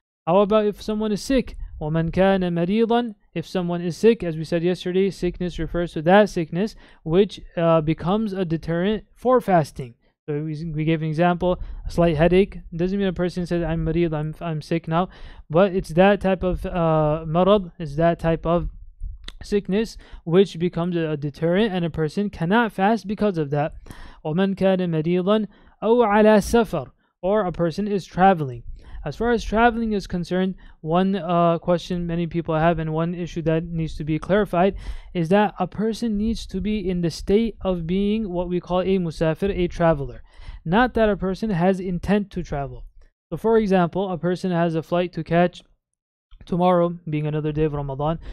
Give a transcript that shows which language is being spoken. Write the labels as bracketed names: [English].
[English] How about if someone is sick? [Arabic] وَمَنْ كَانَ مَرِيضًا, [English] if someone is sick, as we said yesterday, sickness refers to that sickness which becomes a deterrent for fasting. So we gave an example, a slight headache. It doesn't mean a person says, I'm marid, I'm sick now, but it's that type of marad, it's that type of sickness which becomes a deterrent, and a person cannot fast because of that. [Arabic] وَمَنْ كَانَ مَرِيضًا أَوْ عَلَى سَفَرٍ, [English] or a person is traveling. As far as traveling is concerned, one question many people have, and one issue that needs to be clarified, is that a person needs to be in the state of being what we call a musafir, a traveler. Not that a person has intent to travel. So for example, a person has a flight to catch tomorrow, being another day of Ramadan.